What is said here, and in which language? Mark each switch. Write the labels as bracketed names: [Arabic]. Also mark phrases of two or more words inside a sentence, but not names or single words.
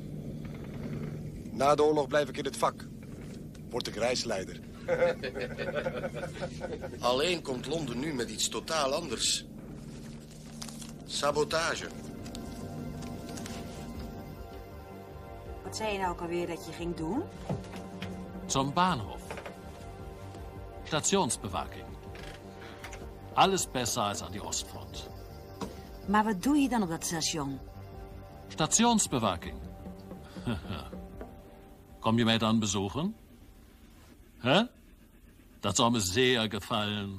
[Dutch] Na de oorlog blijf ik in het vak. Word ik reisleider. Alleen komt Londen nu met iets totaal anders. Sabotage. Wat zei je nou ook alweer dat je ging doen? [German] Zum Bahnhof. Stationsbewaking. Alles besser als aan die Ostfront. [Dutch] Maar wat doe je dan op dat station? Stationsbewaking. Kom je mij dan bezoeken? Hè? Dat zou me zeer gefallen.